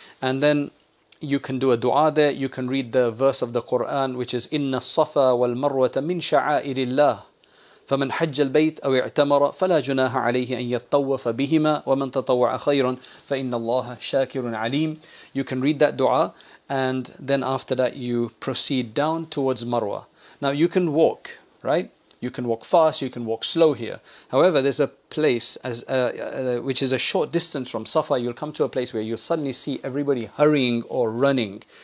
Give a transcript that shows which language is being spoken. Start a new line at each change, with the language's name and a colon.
English: And then you can do a dua there. You can read the verse of the Quran, which is Inna as-Safa wal Marwata min sha'airillah.
Arabic: فمن حج البيت أو اعتمر فلا جناح عليه أن يطوف بهما ومن تطوع خيرا فإن الله شاكر عليم.
English: You can read that dua, and then after that you proceed down towards Marwa. Now you can walk, right? You can walk fast, you can walk slow here. However, there's a place which is a short distance from Safa. You'll come to a place where you'll suddenly see everybody hurrying or running.